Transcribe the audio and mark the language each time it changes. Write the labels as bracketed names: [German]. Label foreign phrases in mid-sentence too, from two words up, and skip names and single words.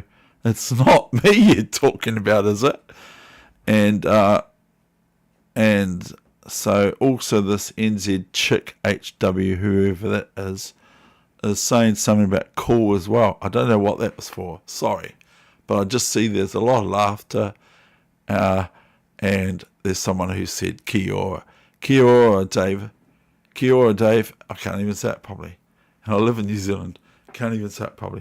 [English] It's not me you're talking about, is it? And so also this NZ chick HW, whoever that is saying something about cool as well. I don't know what that was for. Sorry. But I just see there's a lot of laughter, and there's someone who said [Māori] Kia ora. Kia ora, Dave. Kia ora, Dave. [English] I can't even say it properly. And I live in New Zealand. Can't even say it properly.